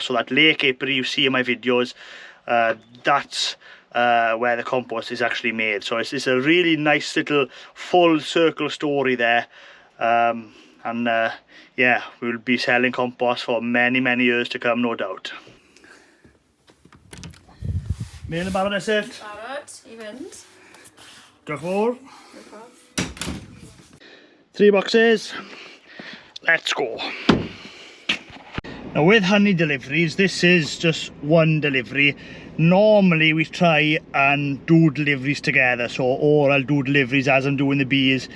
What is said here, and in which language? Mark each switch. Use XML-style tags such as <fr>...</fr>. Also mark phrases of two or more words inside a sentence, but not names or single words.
<en>So that lake apron you see in my videos, that's where the compost is actually made. So it's a really nice little full circle story there. Yeah, we'll be selling compost for many, many years to come, no doubt.</en> <cy>Mewn yn barod nesaf? Barod I fynd. Diolch fawr. 3 boxes.</cy> <en>Let's go. Now with honey deliveries, this is just one delivery. Normally we try and do deliveries together, or I'll do deliveries as I'm doing the bees.</en>